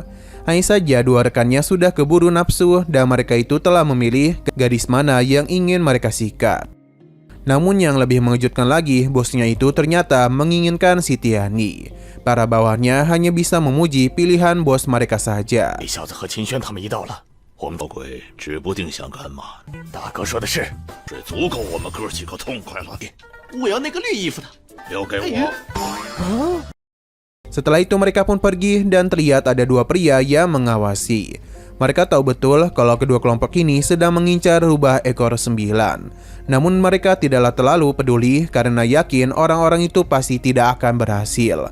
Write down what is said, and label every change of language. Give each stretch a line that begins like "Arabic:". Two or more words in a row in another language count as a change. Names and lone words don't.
Indonesian: Hanya saja dua rekannya sudah keburu nafsu dan mereka itu telah memilih gadis mana yang ingin mereka sikat. Namun yang lebih mengejutkan lagi, bosnya itu ternyata menginginkan si Tiani. Para bawahannya hanya bisa memuji pilihan bos mereka saja.
Chinese: 我们老鬼指不定想干嘛。大哥说的是，这足够我们哥几个痛快了。我要那个绿衣服的，留给我。
Indonesian: Setelah itu mereka pun pergi dan terlihat ada dua pria yang mengawasi. Mereka tahu betul kalau kedua kelompok ini sedang mengincar rubah ekor 9. Namun mereka tidaklah terlalu peduli karena yakin orang-orang itu pasti tidak akan berhasil.